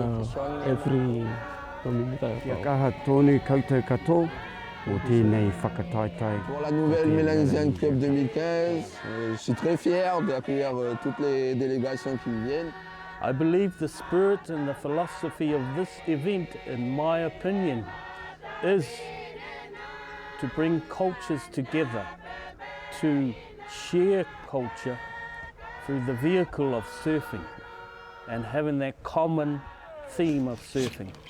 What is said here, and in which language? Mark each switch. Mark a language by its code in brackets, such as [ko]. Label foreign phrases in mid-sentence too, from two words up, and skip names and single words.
[mi] every ka tonu koutou katoa o tēnei whakataetai. [fr] Pour la nouvelle Melanesian Cup 2015, je suis très fier d'accueillir toutes les délégations qui viennent. [en] I believe the spirit and the philosophy of this event, in my opinion, is to bring cultures together, to share culture through the vehicle of surfing and having that common theme of surfing.